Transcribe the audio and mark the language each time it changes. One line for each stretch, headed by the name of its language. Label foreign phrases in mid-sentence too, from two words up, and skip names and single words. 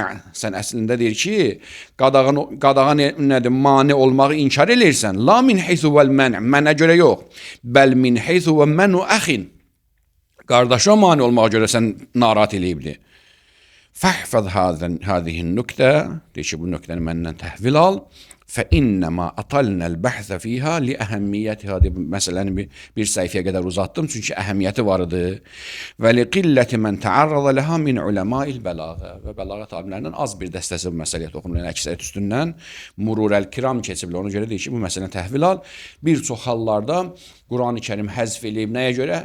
Azerbaijani: Sən əslində deyir ki, qadağan nədir? Mane olmağı inkar eləyirsən.
Arabic: لا من حيث المنع.
Azerbaijani: Mənə görə yox.
Arabic: بل من حيث منع أخيه.
Azerbaijani: Qardaşa mane olmağa görə sən narahat eləyibdi.
Arabic: فاحفظ هذه النكتة.
Azerbaijani: Deyir ki, bu nöqtəni məndən təhvil al.
Arabic: فإنما أطلنا البحث فيها لأهميتها هذه
Azerbaijani: məsələni bir səhifəyə qədər uzatdım çünki əhəmiyyəti var idi.
Arabic: ولقلة من تعرض لها من علماء البلاغة
Azerbaijani: və bəlağət alimlərindən az bir dəstəsi bu məsələyə toxunur. Yəni əksəriyyət üstündən
Arabic: مرور الكرام
Azerbaijani: keçiblər. Ona görə deyir ki, bu məsələni təhvil al. Bir çox hallarda Qurani-Kərim həzf eləyib nəyə görə?